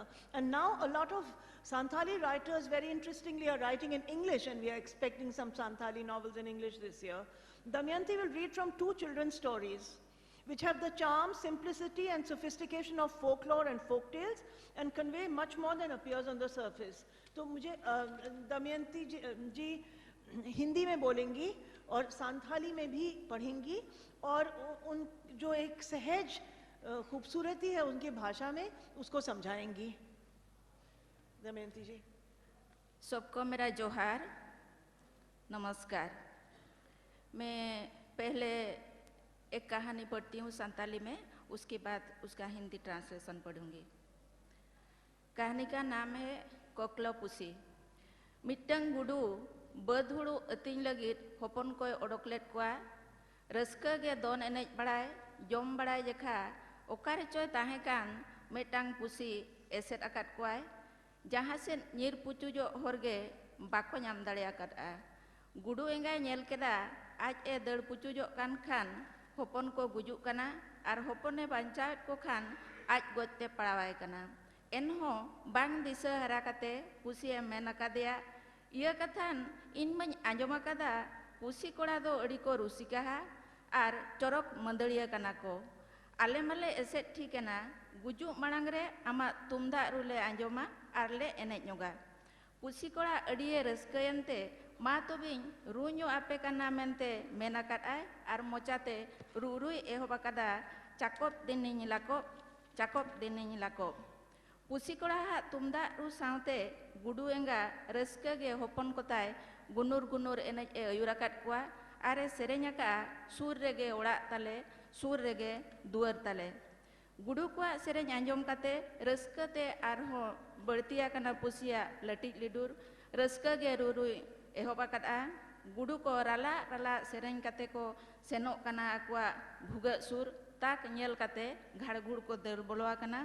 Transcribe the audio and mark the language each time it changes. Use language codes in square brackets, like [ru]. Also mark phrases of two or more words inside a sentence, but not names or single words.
[en] And now a lot of Santhali writers, very interestingly, are writing in English, and we are expecting some Santhali novels in English this year. Damayanti will read from 2 children's stories, which have the charm, simplicity, and sophistication of folklore and folk tales, and convey much more than appears on the surface. [hi] तो मुझे दमयंती जी हिंदी में बोलेंगी और सांथाली में भी पढ़ेंगी और उन जो एक सहज खूबसूरती है उनकी भाषा में उसको समझाएंगी. दमयंती जी. सबको मेरा जोहार, नमस्कार. मैं पहले एक कहानी पढ़ती हूँ सांताली में, उसके बाद उसका हिंदी ट्रांसलेशन पढ़ूंगी. कहानी का नाम है कोकलो पुसी. [sat] मिट्टंग गुडू बदहुड़ू अतिंग लगित हपन कोय ओडोकलेट कोआ. रस्का गे दोन एनेज बड़ाय जम बड़ाय जेखा ओकारे चोय ताहे कान मिट्टंग पुसी एसेट आकाद कोआय. जहाँ से नीर पुचू जो होरगे बाको नाम दाड़े आकादा. गुडू एंगाय नेल केदा आज ए दड़ पुचू जो कान खान हपन को गुजुक काना आर हपने बांचावेत को खान आज गोजते पड़ावाय काना. एनहो बांग दिशा हरा काते पुसी ए मेन आकादेया इया कथान इन मई आंजम आकादा पुसी कोड़ा दो अड़ी को रुसिकाहा आर चरक मंदड़िया काना को. आले माले एसे ठीकेना गुजुक मांग रे आमा तुमदा रुले आंजमा आर ले एनेज नोगा. पुसी कोड़ा अड़िए रस्कयनते मा तोबिं रुño आपे काना मेनते मेन आकादाय आर मोचाते रुरुई एहोब आकादा चाकप दिनिñ लाको चाकप दिनिñ लाको. पुसी कोड़ा तुमदा रु सावते गुडू एंगा रस्का गे हपन कोताय गुनुर गुनुर एनेज ए अयुराकाद कोआ आरे सेरेñ आका सुर रेगे ओड़ाग ताले सुर रेगे दुआर ताले. गुडू कोआ सेरेñ आंजम काते रस्काते आरहो बड़तिया काना पुसिया लटिज लिडुर. रस्का गे रुरुई एहोब आकादा. गुडू को राला राला सेरेñ काते को सेनोग काना आकुआ भुगा सुर ताक नेल काते घाड़गुड़ को दर बोलोआ काना.